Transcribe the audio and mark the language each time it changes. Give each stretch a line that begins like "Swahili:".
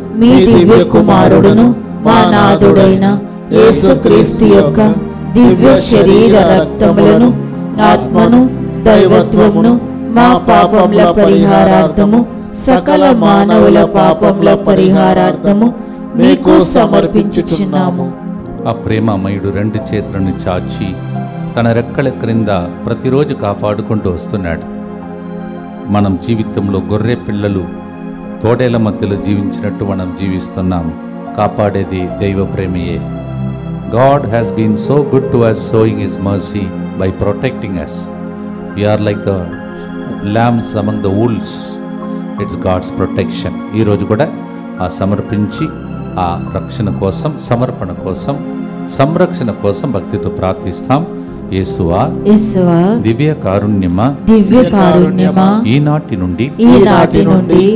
Telugu: మీ దివ్య కుమారుడును మా నాథుడైన యేసుక్రీస్తు యొక్క దివ్య శరీర రక్తములను, ఆత్మను, దైవత్వమును మా పాపముల పరిహారార్థము, సకల మానవుల పాపముల పరిహారార్థము మీకు సమర్పించుచున్నాము. ఆ ప్రేమమయుడు 2 చేతులను చాచి తన రెక్కల క్రింద ప్రతిరోజు కాపాడుకుంటూ వస్తున్నాడు. మనం జీవితంలో గొర్రె పిల్లలు తోడేల మధ్యలో జీవించినట్టు మనం జీవిస్తున్నాం. కాపాడేది దైవ ప్రేమయే.
English: God has been so good to us, showing his mercy by protecting us. We are like the lambs among the wolves. It's God's protection.
Telugu: ఈ రోజు కూడా ఆ సమర్పించి ఆ రక్షణ కోసం, సమర్పణ కోసం, సంరక్షణ కోసం భక్తితో ప్రార్థిస్తాం. యేసువా యేసువా దివ్య కారుణ్యమా దివ్య కారుణ్యమా ఈనాటి నుండి ఈనాటి నుండి